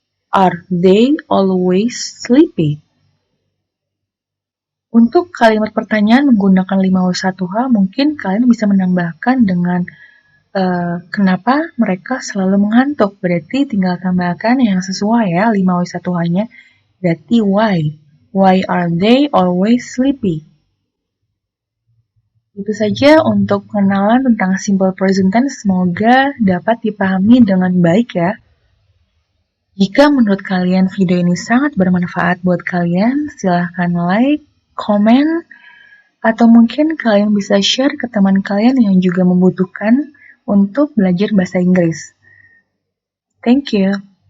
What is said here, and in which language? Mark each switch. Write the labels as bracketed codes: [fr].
[en] Are they always sleepy? [id] Untuk kalimat pertanyaan menggunakan 5W1H, mungkin kalian bisa menambahkan dengan kenapa mereka selalu mengantuk. Berarti tinggal tambahkan yang sesuai ya 5W1H-nya. [en] Berarti why? Why are they always sleepy? [id] Itu saja untuk pengenalan tentang simple present tense, semoga dapat dipahami dengan baik ya. Jika menurut kalian video ini sangat bermanfaat buat kalian, silahkan like, komen, atau mungkin kalian bisa share ke teman kalian yang juga membutuhkan untuk belajar bahasa Inggris. [en] Thank you.